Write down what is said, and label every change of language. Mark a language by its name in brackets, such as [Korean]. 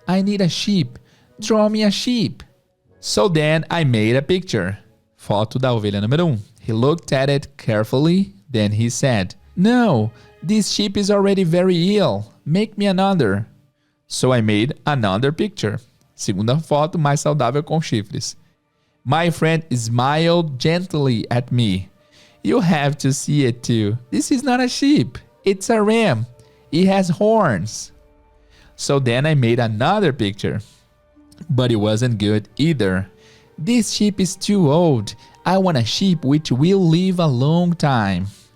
[English] I need a sheep. Draw me a sheep. So then I made a picture. [Portuguese] Foto da ovelha número 1. [English] He looked at it carefully, then he said, "No, this sheep is already very ill. Make me another." So I made another picture. [Portuguese] Segunda foto, mais saudável com chifres. [English] My friend smiled gently at me. "You have to see it too. This is not a sheep. It's a ram. It has horns." So then I made another picture. But it wasn't good either. "This sheep is too old. I want a sheep which will live a long time."